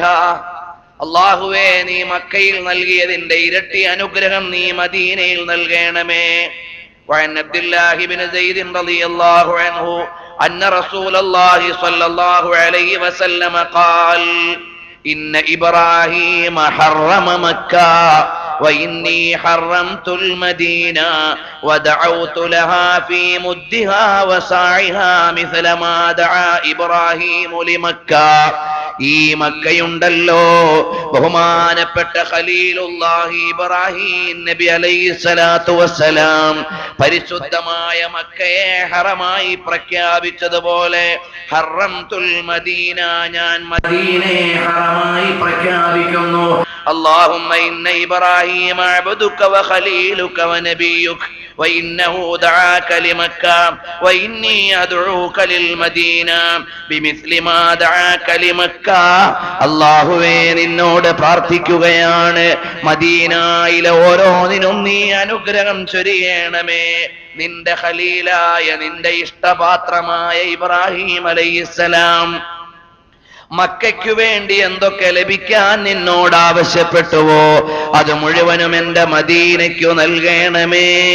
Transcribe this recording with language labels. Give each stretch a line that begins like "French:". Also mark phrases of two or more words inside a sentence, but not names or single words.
Malayalam: അല്ലാഹുവേ, നീ മക്കയിൽ നൽകിയതിന്റെ ഇരട്ടി അനുഗ്രഹം നീ മദീനയിൽ നൽകണമേ.
Arabic: وعن عبد الله بن زيد رضي الله عنه أن رسول الله صلى الله عليه وسلم قال، إن إبراهيم حرم مكة وإني حرمت المدينة ودعوت لها في مدها وساعها مثل ما دعا إبراهيم لمكة
Malayalam: ഈ മക്കയുണ്ടല്ലോ, ബഹുമാനപ്പെട്ട ഖലീലുല്ലാഹി ഇബ്രാഹിം നബി
Arabic: عليه الصلاة والسلام
Malayalam: പരിശുദ്ധമായ മക്കയെ ഹറമായി പ്രഖ്യാപിച്ചതുപോലെ
Arabic: حرمت المدينة,
Malayalam: ഞാൻ മദീനയെ ഹറമായി പ്രഖ്യാപിക്കുന്നു.
Arabic: اللهم إن إبراهيم عبدك وخليلك ونبيك وإنه دعاك لمكة وإني أدعوك للمدينة بمثل ما دعاك لمكة.
Malayalam: അല്ലാഹുവേ, നിന്നോട് പ്രാർത്ഥിക്കുകയാണ്, മദീനയിലെ ഓരോന്നിനും നീ അനുഗ്രഹം ചൊരിയണമേ. നിന്റെ ഖലീലായ, നിന്റെ ഇഷ്ടപാത്രമായ ഇബ്രാഹിം അലൈഹിസ്സലാം മക്കയ്ക്കു വേണ്ടി എന്തൊക്കെ ലഭിക്കാൻ നിന്നോട് ആവശ്യപ്പെട്ടുവോ അത് മുഴുവനും എന്റെ മദീനയ്ക്കു നൽകണമേ.